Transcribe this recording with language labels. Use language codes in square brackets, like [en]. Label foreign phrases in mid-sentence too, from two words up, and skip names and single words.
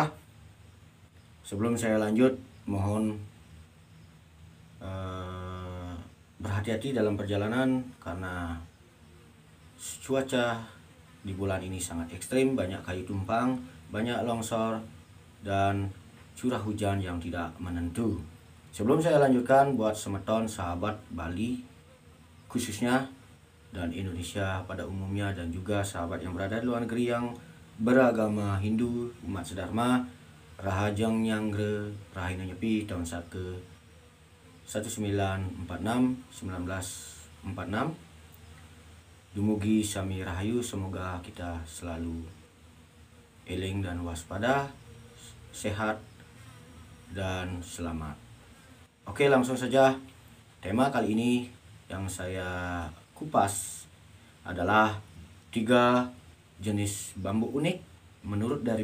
[id] Sebelum saya lanjut, mohon berhati-hati dalam perjalanan karena cuaca di bulan ini sangat ekstrim, banyak kayu tumpang, banyak longsor, dan curah hujan yang tidak menentu. Sebelum saya lanjutkan, buat semeton sahabat Bali khususnya dan Indonesia pada umumnya, dan juga sahabat yang berada di luar negeri yang beragama Hindu, umat sedharma, [ban] Rahajang Nyangre Rahina Nyepi tahun Sake 1946 dumugi sami rahayu. [id] Semoga kita selalu eling dan waspada, sehat dan selamat. Oke, langsung saja. Tema kali ini yang saya kupas adalah 3 jenis bambu unik menurut dari